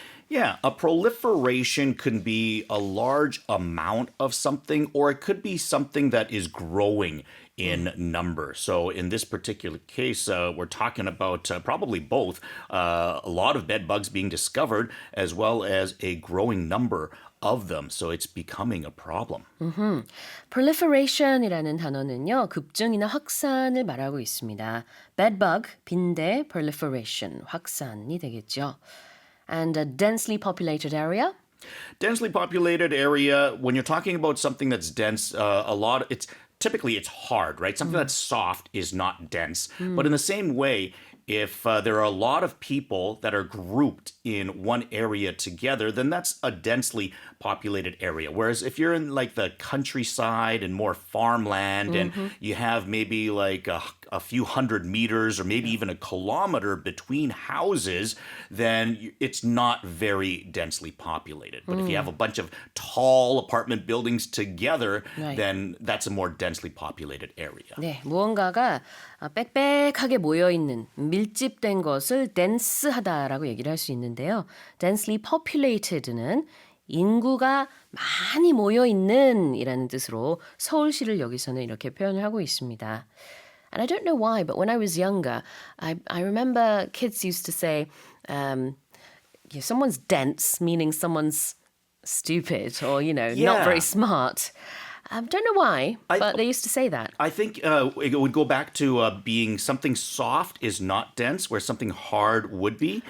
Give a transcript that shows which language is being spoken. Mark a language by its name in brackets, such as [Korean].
[English] Yeah, a proliferation could be a large amount of something, or it could be something that is growing in number. So in this particular case, we're talking about probably both, a lot of bed bugs being discovered, as well as a growing number of them. So it's becoming a problem. [Korean] Proliferation이라는 단어는요, 급증이나 확산을 말하고 있습니다. Bedbug, 빈대, proliferation, 확산이 되겠죠. [English] And a densely populated area? Densely populated area, when you're talking about something that's dense, typically it's hard, right? Something that's soft is not dense. But in the same way, if there are a lot of people that are grouped in one area together, then that's a densely populated area. Whereas if you're in like the countryside and more farmland and you have maybe like a few hundred meters or maybe even a kilometer between houses, then it's not very densely populated. But if you have a bunch of tall apartment buildings together, then that's a more densely populated area. [Korean] 네, 무언가가 빽빽하게 모여있는, 밀집된 것을 dense하다라고 얘기를 할 수 있는데요. [English] densely poplated [Korean] 는 인구가 많이 모여있는 이라는 뜻으로 서울시를 여기서는 이렇게 표현을 하고 있습니다. [English] And I don't know why, but when I was younger, I remember kids used to say, someone's dense, meaning someone's stupid or, you know, not very smart. I don't know why, but they used to say that. I think it would go back to being something soft is not dense, where something hard would be.